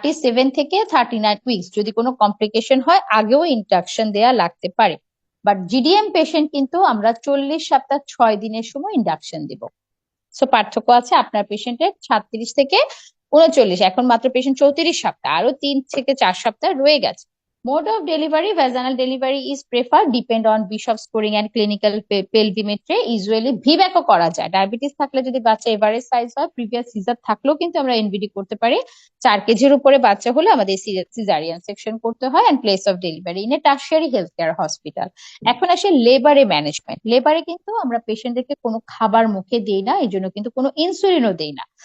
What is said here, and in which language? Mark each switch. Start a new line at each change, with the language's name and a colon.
Bangla: 37 থেকে 39 উইকস, যদি কোনো কমপ্লিকেশন হয় আগেও ইন্ডাকশন দেয়া লাগতে পারে। বাট জিডিএম পেশেন্ট কিন্তু আমরা 40 সপ্তাহ 6 দিনের সময় ইন্ডাকশন দিব। সো পার্থক্য আছে, আপনার পেশেন্টের 36 থেকে 39, এখন মাত্র পেশেন্ট 34 সপ্তাহ, আরো 3 থেকে 4 সপ্তাহ রয়ে গেছে।
English: Mode of delivery, vaginal delivery is preferred, depend on Bishop scoring and clinical pelvimetry.
Bangla: Usually VBAC ও করা যায়। ডায়াবেটিস থাকলে যদি বাচ্চা এভারেজ সাইজ হয়, প্রিভিয়াস সিজার থাকলেও কিন্তু আমরা এনবিডি করতে পারি। 4 কেজির উপরে বাচ্চা হলে আমাদের সিজারিয়ান সেকশন করতে হয়,
English: And place of delivery in a tertiary health care hospital.
Bangla: এখন আসে লেবারে ম্যানেজমেন্ট। লেবারে কিন্তু আমরা পেশেন্টদেরকে কোনো খাবার মুখে দিই না, এই জন্য কিন্তু কোনো ইনসুলিনও দিই না।